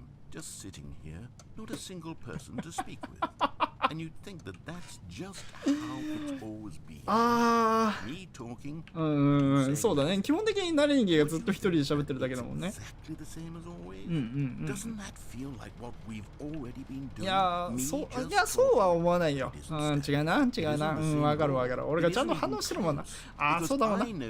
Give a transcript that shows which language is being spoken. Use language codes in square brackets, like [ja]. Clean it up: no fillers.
[en] Just sitting here, not a single person to speak with. And you'd think that that's just how it's always been. Me talking. [ja] そうだね。基本的に慣れ人間がずっと一人で喋ってるだけだもんね。 [en] Exactly the same as always. Doesn't that feel like what we've already been doing? [ja] いやそうは思わないよ。違うな。わかる。俺がちゃんと反応してるもんな。そうだもんな。